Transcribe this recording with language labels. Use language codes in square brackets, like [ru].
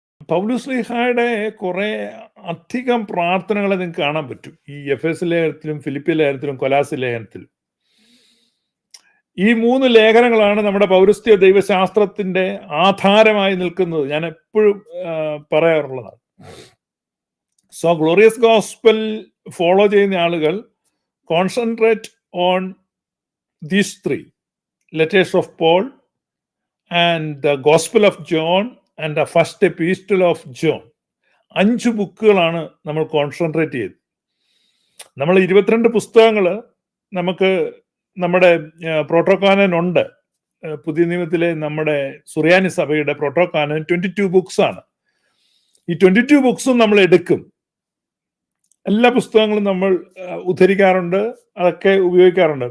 [ml] പൗലോസ്ലീഹായുടെ കുറെ അധികം പ്രാർത്ഥനകളെ നിങ്ങൾക്ക് കാണാൻ പറ്റും ഈ എഫെസ് ലേഖനത്തിലും ഫിലിപ്പി ലേഖനത്തിലും കൊലാസി ലേഖനത്തിലും. ഈ 3 ലേഖനങ്ങളാണ് നമ്മുടെ പൗരസ്ത്യ ദൈവശാസ്ത്രത്തിന്റെ ആധാരമായി നിൽക്കുന്നത്. ഞാൻ എപ്പോഴും പറയാറുള്ളതാണ്. [en] so glorious gospel follow [ml] ചെയ്യുന്ന ആളുകൾ [en] Concentrate on these 3 letters of Paul and the Gospel of John and the first epistle of John. [ml] 5 ബുക്കുകളാണ് നമ്മൾ കോൺസെൻട്രേറ്റ് ചെയ്ത്. നമ്മൾ 22 പുസ്തകങ്ങൾ നമുക്ക് നമ്മുടെ പ്രോട്ടോകാനൻ ഉണ്ട്. പുതിയ നിയമത്തിലെ നമ്മുടെ സുറിയാനി സഭയുടെ പ്രോട്ടോകാനൻ 22 ബുക്സ് ആണ്. ഈ 22 ബുക്സും നമ്മൾ എടുക്കും. എല്ലാ പുസ്തകങ്ങളും നമ്മൾ ഉദ്ധരിക്കാറുണ്ട്, അതൊക്കെ ഉപയോഗിക്കാറുണ്ട്.